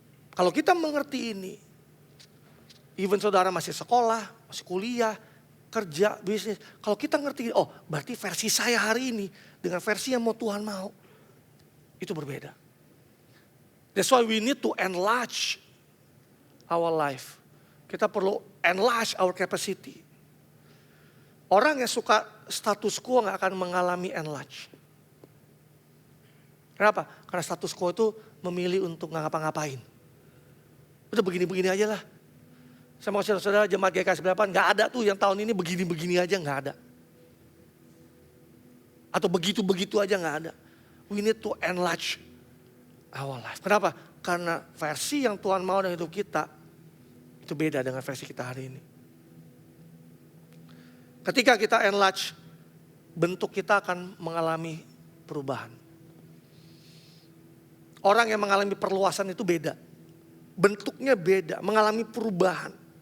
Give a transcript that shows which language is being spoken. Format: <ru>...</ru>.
<id>Kalau kita mengerti ini, even saudara masih sekolah, masih kuliah, kerja, bisnis. Kalau kita ngerti, oh berarti versi saya hari ini dengan versi yang mau Tuhan mau, itu berbeda.</id> <en>That's why we need to enlarge our life.</en> <id>Kita perlu</id> <en>enlarge our capacity.</en> <id>Orang yang suka status quo gak akan mengalami enlarge. Kenapa? Karena status quo itu memilih untuk gak ngapa-ngapain. Udah begini-begini aja lah. Saya mau saudara-saudara jemaat GKS berapa? Gak ada tuh yang tahun ini begini-begini aja, gak ada. Atau begitu-begitu aja gak ada.</id> <en>We need to enlarge our life.</en> <id>Kenapa? Karena versi yang Tuhan mau dalam hidup kita itu beda dengan versi kita hari ini. Ketika kita enlarge, bentuk kita akan mengalami perubahan. Orang yang mengalami perluasan itu beda. Bentuknya beda, mengalami perubahan.</id>